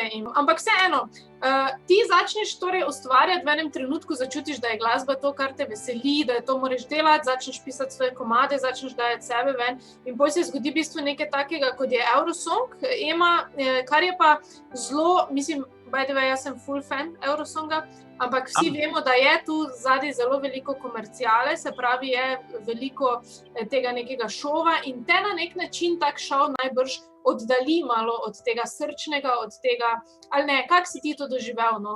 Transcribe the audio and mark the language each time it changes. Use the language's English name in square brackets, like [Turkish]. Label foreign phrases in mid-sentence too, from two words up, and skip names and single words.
[Slovenian] Ampak vseeno, ti začneš torej ustvarjati v enem trenutku, začutiš, da je glasba to, kar te veseli, da to moraš delati, začneš pisati svoje komade, začneš dajati sebe ven in potem se zgodi v bistvu nekaj takega, kot je Eurosong, kar je pa zelo, mislim, [English] by the way, [Slovenian] jaz sem full fan Eurosonga, ampak vsi vemo, da je tu zadaj zelo veliko komerciale, se pravi, je veliko tega nekega šova in te na nek način tak šov najbrž oddali malo od tega srčnega, od tega, ali ne, kako si ti to doživel, no?